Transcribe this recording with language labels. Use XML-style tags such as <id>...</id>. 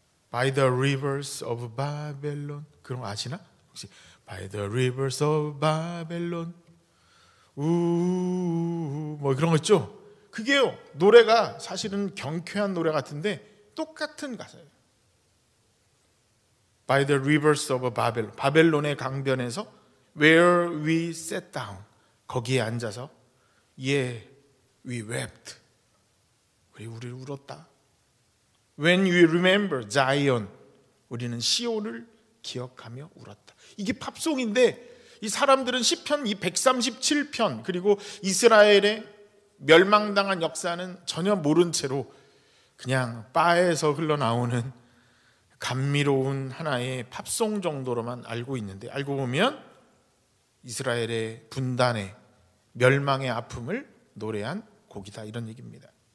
<en>By the rivers of Babylon.</en> <ko>그런 거 아시나? 혹시</ko> <en>By the rivers of Babylon.</en> <ko>뭐 그런 거 있죠? 그게요, 노래가 사실은 경쾌한 노래 같은데 똑같은 가사예요.</ko> <en>By the rivers of Babylon.</en> <ko>바벨론의 강변에서</ko> <en>Where we sat down.</en> <ko>거기에 앉아서</ko> <en>Yeah, we wept.</en> <ko>우리 울었다.</ko> <en>When we remember Zion.</en> <ko>우리는 시온을 기억하며 울었다. 이게 팝송인데 이 사람들은 시편 이 137편 그리고 이스라엘의 멸망당한 역사는 전혀 모른 채로 그냥 바에서 흘러나오는 감미로운 하나의 팝송 정도로만 알고 있는데, 알고 보면 이스라엘의 분단의 멸망의 아픔을 노래한 곡이다, 이런 얘기입니다.</ko>